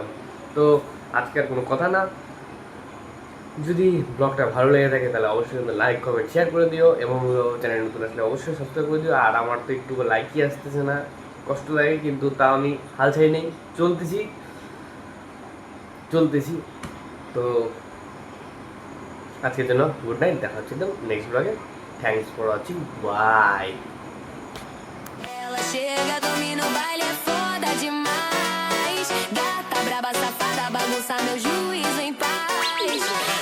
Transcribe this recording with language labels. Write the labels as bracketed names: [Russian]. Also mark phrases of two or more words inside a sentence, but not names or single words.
[Bangla] তো আজকে আর কোনো কথা না, যদি ব্লগটা ভালো লেগে থাকে তাহলে অবশ্যই কিন্তু [English] like comment share [Bangla] করে দিও, এবং চ্যানেল নতুন আসলে অবশ্যই সাবস্ক্রাইব করে দিও। আর আমার তো একটু লাইকই আসতেছে না, কষ্ট লাগে, কিন্তু তাও আমি হাল ছাই নেই, চলতেছি। তো আজকের জন্য [English] good night, [Bangla] দেখা হচ্ছে তো [English] next blog. thanks for watching, bye. [Portuguese] Ela chega, domina o baile, é foda demais. Gata, braba, safada, bagunça meu juízo em paz.